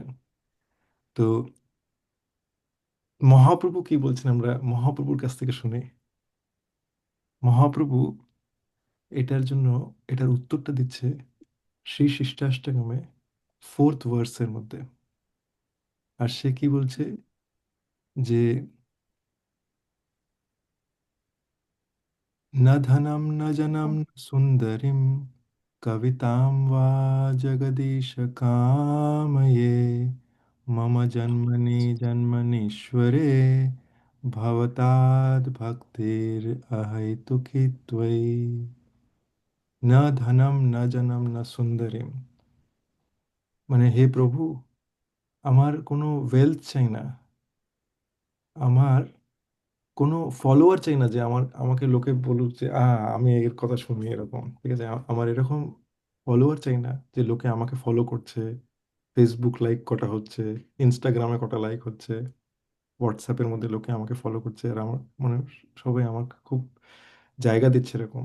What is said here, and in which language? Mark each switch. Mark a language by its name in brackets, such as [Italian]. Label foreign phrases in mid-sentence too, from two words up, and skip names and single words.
[Bangla] তো মহাপ্রভু কি বলছেন আমরা মহাপ্রভুর কাছ থেকে শুনি। মহাপ্রভু এটার জন্য এটার উত্তরটা দিচ্ছে শ্রী শিষ্টাষ্টকমে 4th ভার্সের মধ্যে। আর সে কি বলছে যে [Sanskrit] न धनं न जनं न सुन्दरीं कवितां वा जगदीश कामये मम जन्मनि जन्मनीश्वरे भवताद् भक्तिरहैतुकी त्वयि न धनं न जनं न सुन्दरीं। [Bangla] মানে হে প্রভু, আমার কোনো ওয়েলথ চাই না, আমার কোনো ফলোয়ার চাই না যে আমাকে লোকে বলুক যে আমি এর কথা শুনি এরকম, ঠিক আছে। আমার এরকম ফলোয়ার চাই না যে লোকে আমাকে ফলো করছে, ফেসবুক লাইক কটা হচ্ছে, ইনস্টাগ্রামে কটা লাইক হচ্ছে, হোয়াটসঅ্যাপের মধ্যে লোকে আমাকে ফলো করছে আর আমার মানে সবাই আমাকে খুব জায়গা দিচ্ছে এরকম।